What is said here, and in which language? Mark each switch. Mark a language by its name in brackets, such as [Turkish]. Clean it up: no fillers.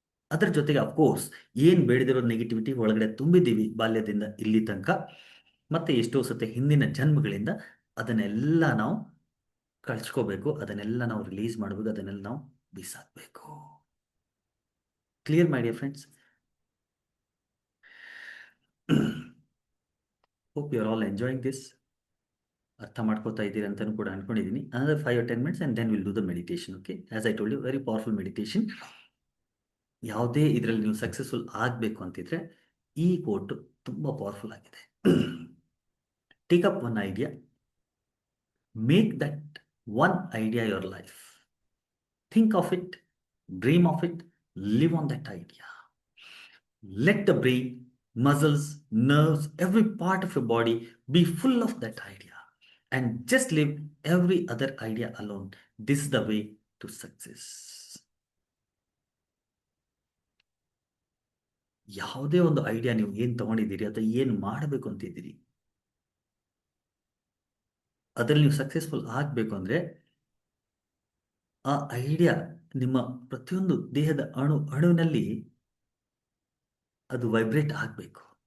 [Kannada] ಅದ್ರ ಜೊತೆಗೆ ಅಫ್ಕೋರ್ಸ್ ಏನ್ ಬೇಡದಿರೋ ನೆಗೆಟಿವಿಟಿ ಒಳಗಡೆ ತುಂಬಿದ್ದೀವಿ ಬಾಲ್ಯದಿಂದ ಇಲ್ಲಿ ತನಕ, ಮತ್ತೆ ಎಷ್ಟೋ ಸತಿ ಹಿಂದಿನ ಜನ್ಮಗಳಿಂದ, ಅದನ್ನೆಲ್ಲ ನಾವು ಕಳ್ಚ್ಕೋಬೇಕು, ಅದನ್ನೆಲ್ಲ ನಾವು ರಿಲೀಸ್ ಮಾಡಬೇಕು, ಅದನ್ನೆಲ್ಲ ನಾವು ಬಿಸಾಕ್ಬೇಕು. [English] Clear my dear friends? Hope you are all enjoying this. [Kannada] ಅರ್ಥ ಮಾಡ್ಕೋತಾ ಇದ್ದೀರಿ ಅಂತಾನು ಕೂಡ ಅನ್ಕೊಂಡಿದ್ದೀನಿ. [English] Another 5 or 10 minutes and then we'll do the meditation. Okay, as I told you, very powerful meditation. [Kannada] ಯಾವುದೇ ಇದರಲ್ಲಿ ನೀವು ಸಕ್ಸಸ್ಫುಲ್ ಆಗಬೇಕು ಅಂತಿದ್ರೆ ಈ ಕೋಟ್ ತುಂಬಾ ಪವರ್ಫುಲ್ ಆಗಿದೆ. [English] Take up one idea, make that one idea your life. Think of it, dream of it, live on that idea. Let the brain, muscles, nerves, every part of your body be full of that idea and just leave every other idea alone. This is the way to success. [Kannada] ಯಾವುದೇ ಒಂದು idea ನೀವು ಏನ್ ತಗೊಂಡಿದ್ದೀರಿ ಅಥವಾ ಏನ್ ಮಾಡಬೇಕು ಅಂತಿದ್ದೀರಿ, ಅದರಲ್ಲಿ ನೀವು successful ಆಗಬೇಕು ಅಂದ್ರೆ ಆ ಐಡಿಯಾ ನಿಮ್ಮ ಪ್ರತಿಯೊಂದು ದೇಹದ ಅಣುವಿನಲ್ಲಿ ಅದು ವೈಬ್ರೇಟ್ ಆಗಬೇಕು.